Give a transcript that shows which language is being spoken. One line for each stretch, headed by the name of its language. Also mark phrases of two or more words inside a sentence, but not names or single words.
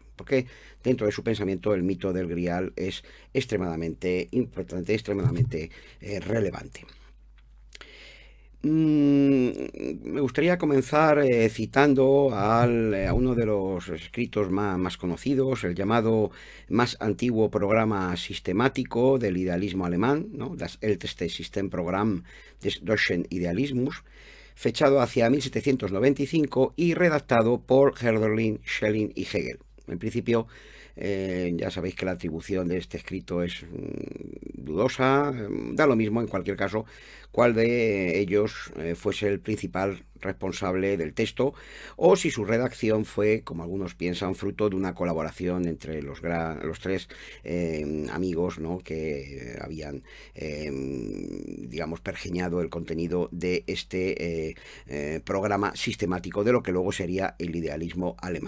Spanish: Porque dentro de su pensamiento el mito del Grial es extremadamente importante, extremadamente relevante. Me gustaría comenzar citando a uno de los escritos más conocidos, el llamado más antiguo programa sistemático del idealismo alemán, ¿no?
German: Das älteste Systemprogramm des deutschen Idealismus,
Spanish: fechado hacia 1795 y redactado por Hölderlin, Schelling y Hegel. En principio, ya sabéis que la atribución de este escrito es dudosa, da lo mismo en cualquier caso cuál de ellos fuese el principal responsable del texto, o si su redacción fue, como algunos piensan, fruto de una colaboración entre los tres amigos, ¿no?, que habían, digamos, pergeñado el contenido de este programa sistemático de lo que luego sería el idealismo alemán.